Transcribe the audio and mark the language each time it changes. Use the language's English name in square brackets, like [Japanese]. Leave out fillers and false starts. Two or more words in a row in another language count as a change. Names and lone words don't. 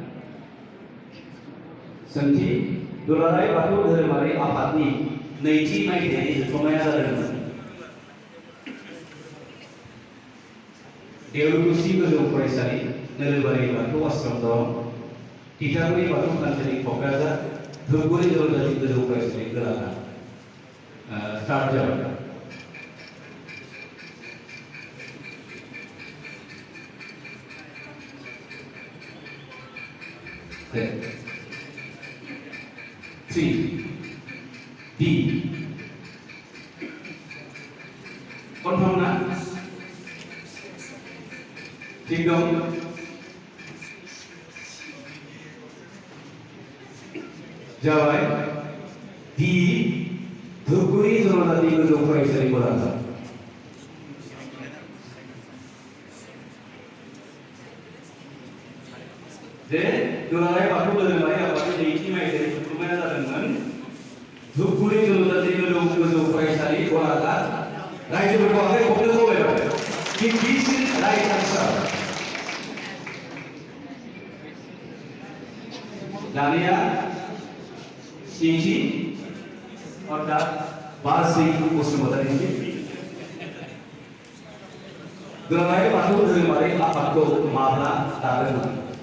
[Bodo] सोंथि दुलाराय बाथौ धोरोमारि आफादनि नैथि मायथाइयारि जथुम्माया जादोंमोन देवलकुसि गोजौ फरायसालि नोलोबारि बाथौ आश्रम दरं तितागुरि बाथौ थानसालि क'क्राझार धुपगुरि जरजानि गोजौ फरायसालि गलाघाट स्टार्ट जाबाय Three. D. Confirm ना? ठीक दं? जाबाय D. धुपगुरि जरजानि गोजौ फरायसालि गलाघाट जे दुलाराय बाथौ धोरोमारि आफादनि नैथि मायथाइयारि जथुम्माया जादोंमोन धुपगुरि जरजानि गोजौ फरायसालि गलाघाट रायजोफोरखौ आखाइ खबनो खावलायबाय [English] this is right answer [Bodo] दानिया स्निथि अर्थात बारसि बसुमतारिसिम दुलाराय बाथौ धोरोमारि आफादखौ माब्ला दादोंमोन?